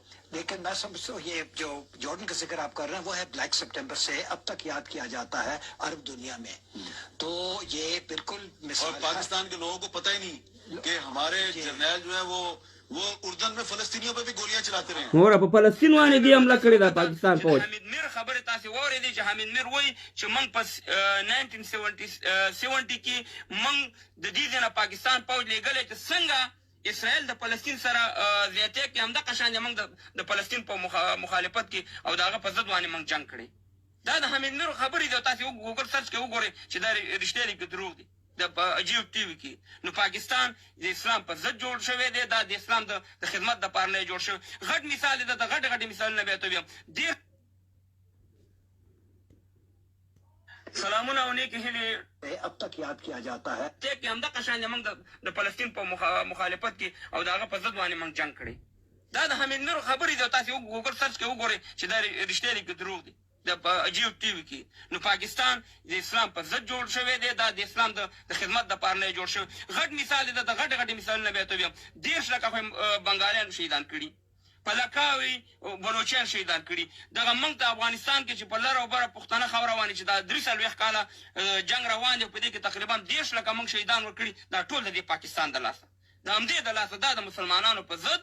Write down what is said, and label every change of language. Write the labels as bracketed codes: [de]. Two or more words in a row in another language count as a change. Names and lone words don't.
[ur] لیکن میں سمجھتا ہوں یہ جو جارڈن کا ذکر آپ کر رہے ہیں وہ ہے بلیک ستمبر سے اب تک یاد کیا جاتا ہے عرب دنیا میں تو یہ بالکل اور پاکستان کے لوگوں کو پتا ہی نہیں کہ ہمارے جرنیل جو ہے وہ اردن میں فلسطینیوں پہ بھی گولیاں چلاتے رہے [ps] और په فلسطین باندې دی حمله کړې ده پاکستان فوج حمید میر خبره تاسې واورېدې چې حمید میر وایي چې موږ په 1970 کې موږ د دې ځای نه پاکستان فوج لېږلی چې څنګه اسرائیل د فلسطین سره زیاتې کې همدغه شان موږ د فلسطین په مخالفت کې او د هغه په ضد باندې موږ جنګ کړی دا د حمید میر خبرې دي تاسې [en] Google search [ps] کې وګورئ چې دا رښتیا دي که دروغ دي د جیو ټي وي کې نو پاکستان د اسلام په ضد جوړ شوی دی دا د اسلام د خدمت دپاره نه جوړ شوی غټ مثال دی د غټ مثالونه بیا ته ویم ډېر سلامونه او نیکې هیلې [ur] اب تک یاد کیا جاتا ہے [ps] چې همدغه شان موږ د فلسطین په مخالفت کې او د هغه په ضد باندې موږ جنګ کړی دا د حمید میر خبرې دي تاسې [en] Google search [ps] کې وګورئ چې دا رښتیا دي که دروغ دي د جیو ټي وي کې نو پاکستان د اسلام په ضد جوړ شوی دی دا د اسلام د خدمت دپاره نه جوړ شوی غټ مثال دی د غټ مثالونه بیا ته ویم 10 لکه خو بنګالیان شهیدان کړي پلکاوي بلوچیان شهیدان کړي دغه موږ د افغانستان کې چې په لر او بره پښتانه خبره روانې چې دا 43 کاله جنګ روان دی په دې کې تقریبا 10 لکه موږ شهیدان ورکړي دا ټول د پاکستان د لاسه د همدې د لاسه دا د مسلمانانو په ضد